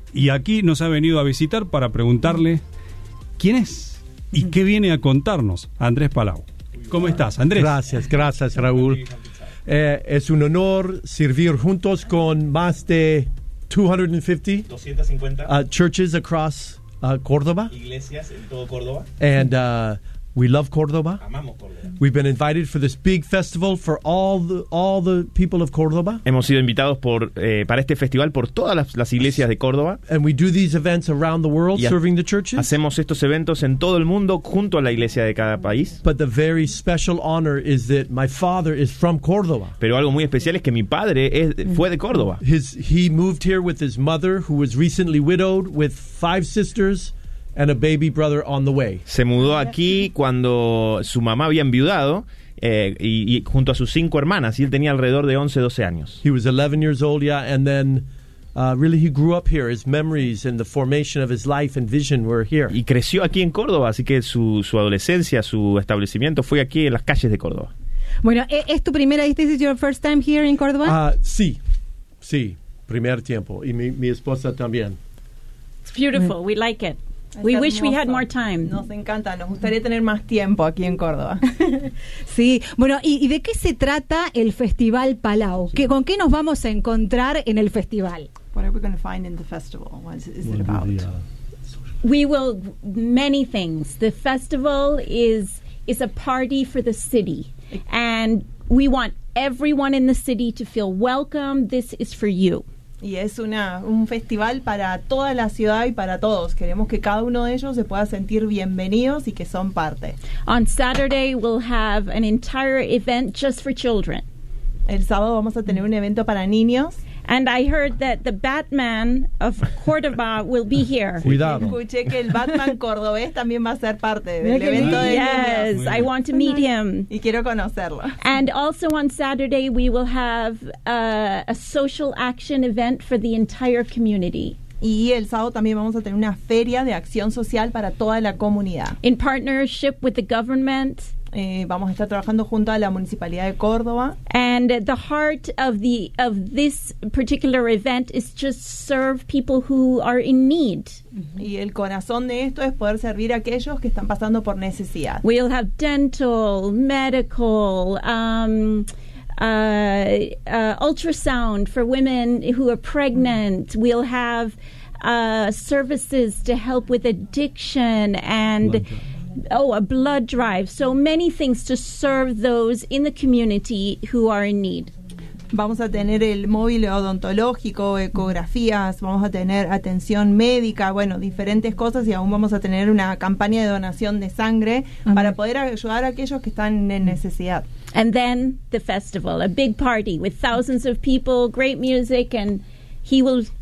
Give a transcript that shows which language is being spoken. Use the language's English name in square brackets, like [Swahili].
[Spanish] Y aquí nos ha venido a visitar para preguntarle quién es y qué viene a contarnos Andrés Palau. ¿Cómo estás, Andrés? Gracias, gracias, Raúl. Es un honor servir juntos con más de 250 [English] churches across [Spanish] Córdoba. Iglesias en todo Córdoba. [English] And we love Córdoba. [Spanish] Amamos Córdoba. [English] We've been invited for this big festival for all the people of Córdoba. [Spanish] Hemos sido invitados para este festival por todas las iglesias de Córdoba. [English] And we do these events around the world, serving the churches. [Spanish] Hacemos estos eventos en todo el mundo junto a la iglesia de cada país. [English] But the very special honor is that my father is from Córdoba. [Spanish] Pero algo muy especial es que mi padre fue de Córdoba. [English] He moved here with his mother, who was recently widowed, with 5 sisters. And a baby brother on the way. [Spanish] Se mudó aquí cuando su mamá había enviudado y junto a sus 5 hermanas, y él tenía alrededor de 11, 12 años. [English] He was 11 years old, yeah, and then really he grew up here. His memories and the formation of his life and vision were here. [Spanish] Y creció aquí en Córdoba, así que su adolescencia, su establecimiento fue aquí en las calles de Córdoba. Bueno, ¿es tu primera? [English] This is your first time here in Córdoba? [Spanish] Sí, primer tiempo, y mi esposa también. [English] It's beautiful. We like it. We wish we had more time. [Spanish] Nos encanta, nos gustaría tener más tiempo aquí en Córdoba. Sí, bueno, ¿y de qué se trata el Festival Palau? Sí. ¿Con qué nos vamos a encontrar en el festival? [English] What are we going to find in the festival? What is it about? We will, many things. The festival is a party for the city. And we want everyone in the city to feel welcome. This is for you. [Spanish] Y es un festival para toda la ciudad y para todos. Queremos que cada uno de ellos se pueda sentir bienvenidos y que son parte. [English] On Saturday we'll have an entire event just for children. [Spanish] El sábado vamos a tener un evento para niños. [English] And I heard that the Batman of Córdoba will be here. [Spanish] Cuidado. Escuché que el Batman cordobés también va a ser parte del evento de [English] Yes, I want to meet him. [Spanish] Y quiero conocerlo. [English] And also on Saturday we will have a social action event for the entire community. [Spanish] Y el sábado también vamos a tener una feria de acción social para toda la comunidad. [English] In partnership with the government. [Spanish] Vamos a estar trabajando junto a la Municipalidad de Córdoba. [English] And the heart of this particular event is just serve people who are in need. [Spanish] Y el corazón de esto es poder servir a aquellos que están pasando por necesidad. [English] We'll have dental, medical, ultrasound for women who are pregnant. We'll have services to help with addiction and... a blood drive. So many things to serve those in the community who are in need. [Spanish] Vamos a tener el móvil odontológico, ecografías, vamos a tener atención médica, bueno, diferentes cosas, y aún vamos a tener una campaña de donación de sangre para poder ayudar a aquellos que están en necesidad. [English] And then the festival, a big party with thousands of people, great music, and he will...